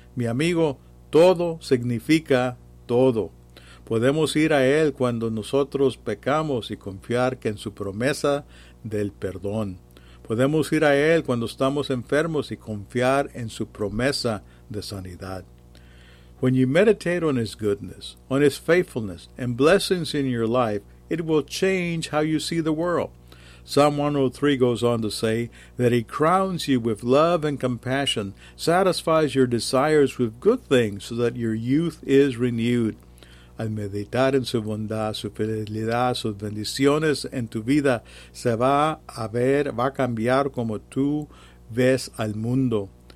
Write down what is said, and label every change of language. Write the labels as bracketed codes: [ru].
[es] Mi amigo, todo significa todo. Podemos ir a Él cuando nosotros pecamos y confiar que en su promesa del perdón. Podemos ir a Él cuando estamos enfermos y confiar en su promesa de sanidad. [en] When you meditate on His goodness, on His faithfulness, and blessings in your life, it will change how you see the world. Psalm 103 goes on to say that He crowns you with love and compassion, satisfies your desires with good things so that your youth is renewed. [es] Al meditar en su bondad, su fidelidad, sus bendiciones en tu vida, se va a ver, va a cambiar como tú ves al mundo.